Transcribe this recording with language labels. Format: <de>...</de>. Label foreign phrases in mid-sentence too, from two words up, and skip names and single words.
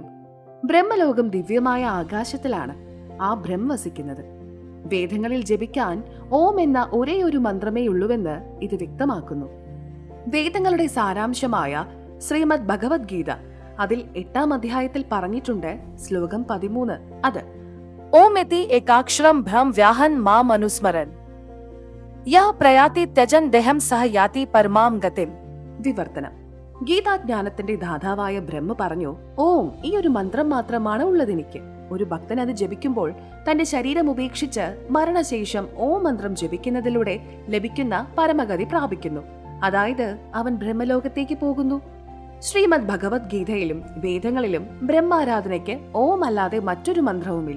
<ml>ബ്രഹ്മലോകം ദിവ്യമായ ആകാശത്തിലാണ് ആ ബ്രഹ്മ വസിക്കുന്നത്. വേദങ്ങളിൽ ജപിക്കാൻ ഓം എന്ന ഒരേ ഒരു മന്ത്രമേ ഉള്ളൂവെന്ന് ഇത് വ്യക്തമാക്കുന്നു. വേദങ്ങളുടെ സാരാംശമായ ശ്രീമദ് ഭഗവത്ഗീത അതിൽ 8ാം അധ്യായത്തിൽ പറഞ്ഞിട്ടുണ്ട്. ശ്ലോകം 13 അത്</ml> <sa>ओमिति एकाक्षरम भ्रम व्याहन माम अनुस्मरन, यह प्रयाति त्यजन देहम सह याति परमाम गतिम.</sa> <ml>വിവർത്തനം: ഗീതാജ്ഞാനത്തിന്റെ ദാതാവായ ബ്രഹ്മ പറഞ്ഞു, ഓം ഈ ഒരു മന്ത്രം മാത്രമാണ് ഉള്ളതെനിക്ക്. ഒരു ഭക്തൻ അത് ജപിക്കുമ്പോൾ തന്റെ ശരീരം ഉപേക്ഷിച്ച് മരണശേഷം ഓം മന്ത്രം ജപിക്കുന്നതിലൂടെ ലഭിക്കുന്ന പരമഗതി പ്രാപിക്കുന്നു. അതായത് അവൻ ബ്രഹ്മലോകത്തേക്ക് പോകുന്നു. ശ്രീമദ് ഭഗവത്ഗീതയിലും വേദങ്ങളിലും ബ്രഹ്മാരാധനയ്ക്ക് ഓം അല്ലാതെ മറ്റൊരു മന്ത്രവുമില്ല.</ml>